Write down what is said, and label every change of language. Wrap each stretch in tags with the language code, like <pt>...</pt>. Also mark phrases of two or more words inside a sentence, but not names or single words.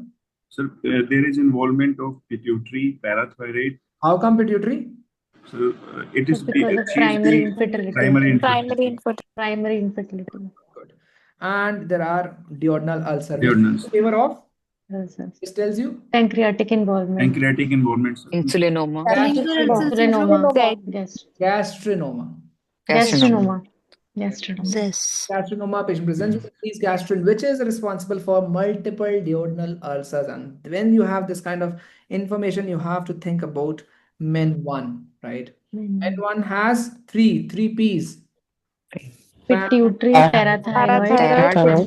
<en>Sir, there is involvement of pituitary, parathyroid. How come pituitary? So it is because of primary infertility. Primary infertility. Good. And there are duodenal ulcers. Duodenals. Favor of? Ulcers. This tells you? Pancreatic involvement. Pancreatic involvement. Insulinoma. Gastrinoma. Gastrinoma, patient presents with increased gastrin, which is responsible for multiple duodenal ulcers. And when you have this kind of information, you have to think about men 1, right? Men 1 has three P's. Pituitary, parathyroid,</en>